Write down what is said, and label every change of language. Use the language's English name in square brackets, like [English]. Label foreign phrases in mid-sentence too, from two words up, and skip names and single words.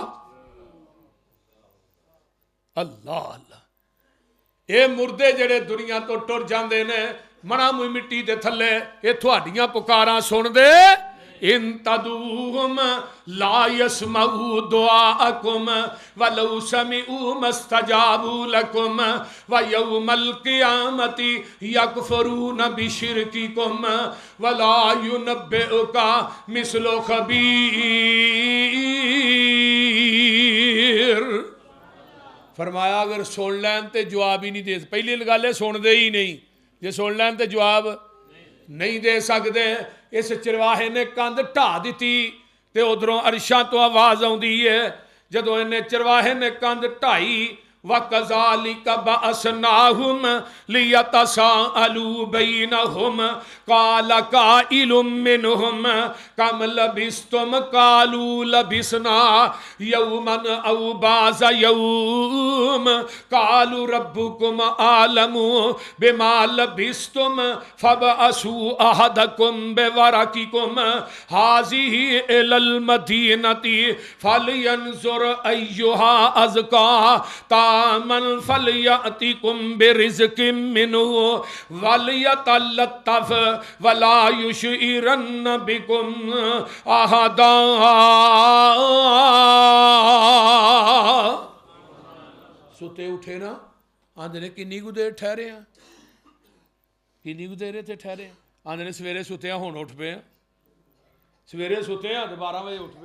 [Punjabi] अल्लाह अल्लाह। ਯੇ ਮੁਰਦੇ ਜੇੜੇ ਦੁਨੀਆ ਤੋ ਟੁਰ ਜਾਤੇ ਨੇ ਮਨਾ ਮੁਈ ਮਿੱਟੀ ਦੇ ਥੱਲੇ, ਯੇ ਤੁਹਾਡੀਆਂ ਪੁਕਾਰਾਂ ਸੁਣ ਦੇ। [Arabic] إن تدعوهم لا يسمعوا دعاءكم ولو سمعوا ما استجابوا لكم ويوم القيامة يكفرون بشرككم ولا ينبئك مثل خبير. [Punjabi] ਫ਼ਰਮਾਇਆ ਅਗਰ ਸੁਣ ਲੈਣ ਤੋ ਜਵਾਬ ਹੀ ਨਹੀਂ ਦੇ, ਪਹਿਲੀ ਗੱਲ ਹੈ ਸੁਣਤੇ ਹੀ ਨਹੀਂ, ਜੇ ਸੁਣ ਲੈਣ ਤੋ ਜਵਾਬ ਨਹੀਂ ਦੇ ਸਕਤੇ। ਇਸ ਚਰਵਾਹੇ ਨੇ ਕੰਧ ਢਾ ਦੀ ਤੋ ਉਧਰੋਂ ਅਰਸ਼ਾ ਤੋ ਆਵਾਜ਼ ਆਤੀ ਹੈ, ਜਦੋਂ ਇਨ੍ਹੇਂ ਚਰਵਾਹੇ ਨੇ ਕੰਧ ਢਾਈ [Arabic] وكذلك بعثناهم ليتساءلوا بينهم قال قائل منهم كم لبثتم قالوا لبثنا يوما أو بعض يوم قالوا ربكم أعلم بما لبثتم فابعثوا أحدكم بورقكم هذه إلى المدينة فلينظر أيها أزكى طعاما فليأتكم برزق منه وليتلطف ولا يشعرن بكم أحدا. [Punjabi] ਸੁੱਤੇ ਉੱਠੇ ਨਾ ਆਂਦੇ ਨੇ ਕਿੰਨੀ ਕੁ ਦੇਰ ਠਹਿਰੇ ਹੈਂ, ਕਿੰਨੀ ਕੁ ਦੇਰ ਇੱਥੇ ਠਹਿਰੇ ਹੈਂ, ਆਂਦੇ ਨੇ ਸਵੇਰੇ ਸੁੱਤੇ ਹੁਣ ਉੱਠ ਪੇ, ਸਵੇਰੇ ਸੁੱਤੇ ਤੋ 12 ਬਜੇ ਉੱਠ ਪੇ, सवेरे सुते तो 12 बजे उठ पे।